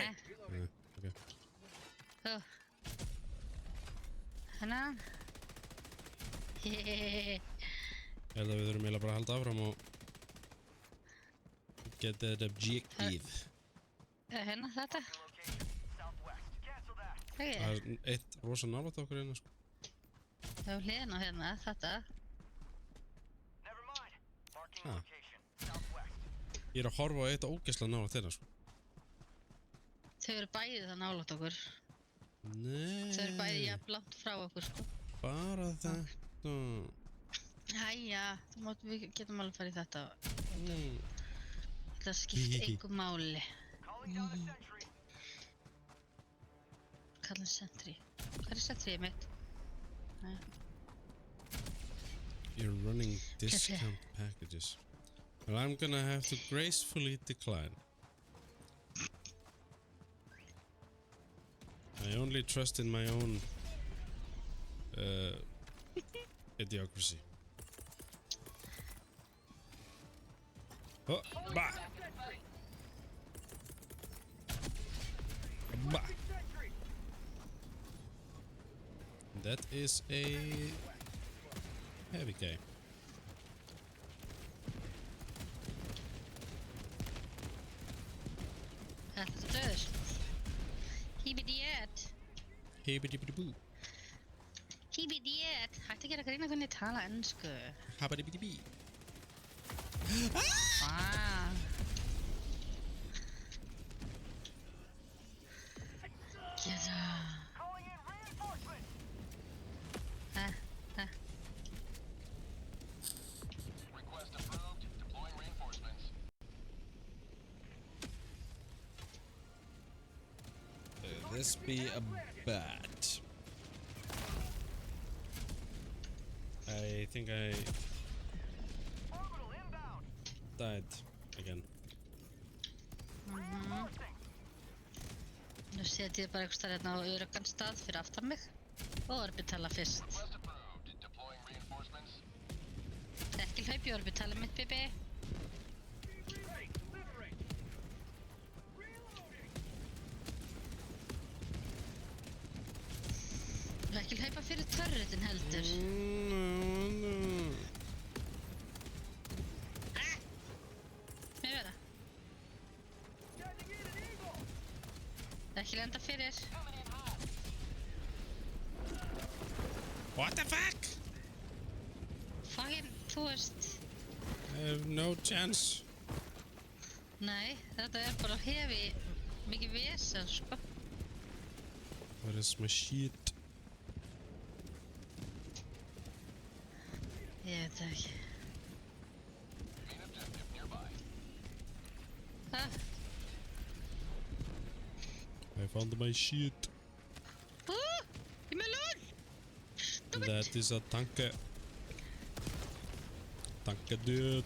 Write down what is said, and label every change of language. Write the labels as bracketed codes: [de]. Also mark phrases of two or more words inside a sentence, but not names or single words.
[en] Okay. Oh. Hanna. Hehehehe. [is] Ég held að við þurfum eiginlega bara að halda áfram og [en] get that objective. [is] Hérna þetta. [en] Southwest. Cancel that. Ok. [is] Það er eitt rosa nálægt okkur hérna sko. Það er hliðin á hérna, þetta. [en] Never mind. Marking Ah. location. Southwest. [is] Ég er að horfa á eitt ógeðslega nálægt hérna sko. Þau eru bæði það nálægt okkur. Nei. Þau eru bæði jafn langt frá okkur, sko. Bara þetta. Jæja, við getum alveg farið í þetta. Mm. Það skiptir engu máli. [en] Calling down a sentry. [is] Kallum sentry. Hvað er sentryið mitt? Nei. [en] You're running discount packages. Well, I'm gonna have to gracefully decline. I only trust in my own idiocracy. Oh, bah! Bah! That is a heavy guy. [is] Þetta er döður. Híbidíet. Hibbidi-bidi-boo. Híbidíet. Hætti að gera grína hvernig ég tala ennsku. Habbidi-bidi-bee. Vá. Geta. [en] Calling in reinforcements. Request approved. Deploying reinforcements. This be a bat. I think I Orbital inbound. died. again. [is] Nú set ég bara einhvers staðar hérna á öruggan stað fyrir aftan mig og orbitala fyrst. [en] Request approved. Deploying reinforcements. [is] Ekki hlaup í orbitala mitt, Bibi. Og ekki hlaupa fyrir turretin heldur. Mér vera. Ekki lenda fyrir. [en] What the fuck? Fucking, [is] þú veist. [en] I have no chance. [is] Nei, þetta bara hefi mikið vesen, sko. [en] Where is my shit? [is] Ég veit það ekki. [en] Main objective nearby. Ah, I found my shit. [is] í melón! [en] That is a tanke. Tanke dude.